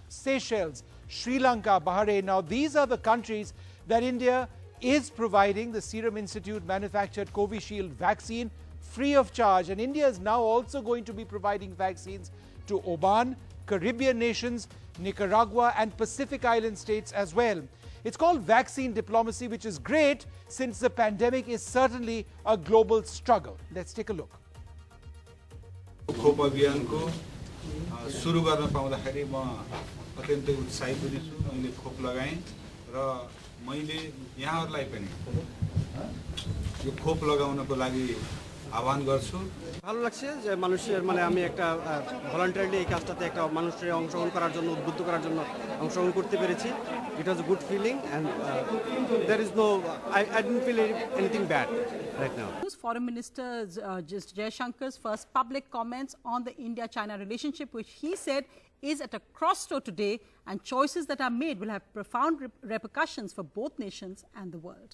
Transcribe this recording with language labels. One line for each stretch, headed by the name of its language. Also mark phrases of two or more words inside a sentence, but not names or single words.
English: Seychelles, Sri Lanka, Bahrain. Now, these are the countries that India is providing the Serum Institute manufactured Covishield vaccine free of charge. And India is now also going to be providing vaccines to Oman, Caribbean nations, Nicaragua and Pacific Island states as well. It's called vaccine diplomacy, which is great since the pandemic is certainly a global struggle. Let's take a look.
Nepali: खोप अभियानको सुरु गर्न पाउँदाखेरि म अत्यन्तै उत्साहित पनि छु। मैले खोप लगाएँ र मैले यहाँहरुलाई पनि यो खोप लगाउनको लागि आह्वान गर्छु।
Bangla: ভালো লাগছে যে মানুষের মানে আমি একটা ভলান্টারিলি এই কাজটাতে একটা মানুষের অংশগ্রহণ করার জন্য উদ্বুদ্ধ করার জন্য অংশগ্রহণ করতে পেরেছি।
English: It was a good feeling and there is no I didn't feel anything bad right now. Foreign Minister Jaishankar's first public comments on the India-China relationship, which he said is at a crossroad today, and choices that are made will have profound repercussions for both nations and the world.